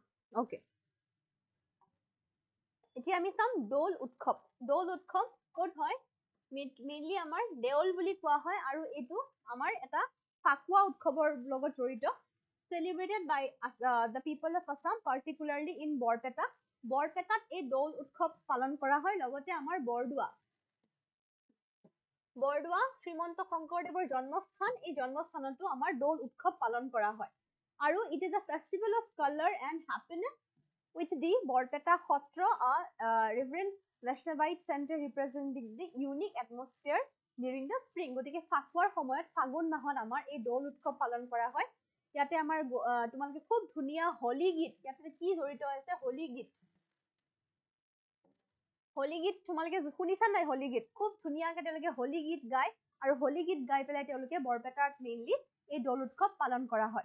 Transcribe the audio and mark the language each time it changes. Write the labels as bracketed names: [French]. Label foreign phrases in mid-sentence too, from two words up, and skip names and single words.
[Assamese] অ'কে, এতিয়া আমি চাম দৌল উৎসৱ। দৌল উৎসৱ ক'ত হয়? মেইনলি আমাৰ দেউল বুলি কোৱা হয়, আৰু এইটো আমাৰ এটা ফাকুৱা উৎসৱৰ লগত জড়িত। [English] Celebrated by the people of Assam, particularly in বৰপেটা। [Assamese] বৰপেটাত এই দৌল উৎসৱ পালন কৰা হয়। লগতে আমাৰ বৰদোৱা শ্ৰীমন্ত শংকৰদেৱৰ জন্মস্থান, এই জন্মস্থানতো আমাৰ দৌল উৎসৱ পালন কৰা হয়। [English] আৰু it is a festival of color and happiness with the বৰপেটা সত্ৰ, Reverend Vaishnavite center representing the unique atmosphere during the spring। [Assamese] গতিকে ফাকুৱাৰ সময়ত, ফাগুন মাহত আমাৰ এই দৌল উৎসৱ পালন কৰা হয়। ইয়াতে আমাৰ তোমালোকে খুব ধুনীয়া হোলী গীত, ইয়াতে কি জড়িত আছে? হোলী গীত। হোলী গীত তোমালোকে শুনিছা নাই? হোলী গীত খুব ধুনীয়াকে তেওঁলোকে হোলী গীত গায়, আৰু হোলী গীত গাই পেলাই তেওঁলোকে বৰপেটাত মেইনলি এই দৌল উৎসৱ পালন কৰা হয়।